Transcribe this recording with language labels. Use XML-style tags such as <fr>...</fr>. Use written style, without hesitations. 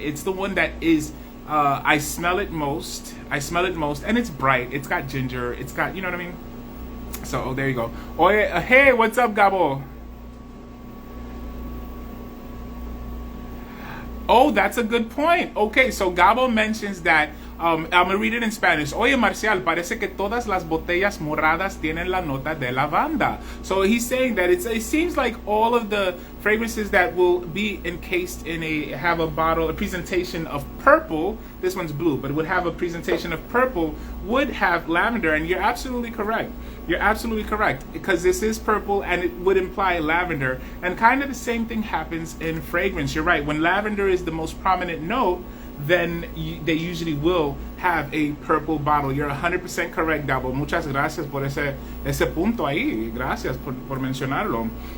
<en>It's the one that is, I smell it most, and it's bright. It's got ginger. It's got, you know what I mean? So, there you go. Oh, yeah. Hey, what's up, Gabo? Oh, that's a good point. Okay, so Gabo mentions that I'm gonna read it in Spanish.</en> <es>Oye, Marcial, parece que todas las botellas moradas tienen la nota de lavanda.</es> <en>So he's saying that it seems like all of the fragrances that will be encased in have a presentation of purple. This one's blue, but it would have a presentation of purple, would have lavender, and you're absolutely correct. You're absolutely correct, because this is purple and it would imply lavender. And kind of the same thing happens in fragrance. You're right. When lavender is the most prominent note, then they usually will have a purple bottle. You're 100% correct, Dabo.</en> <es>Muchas gracias por ese punto ahí. Gracias por mencionarlo.</es>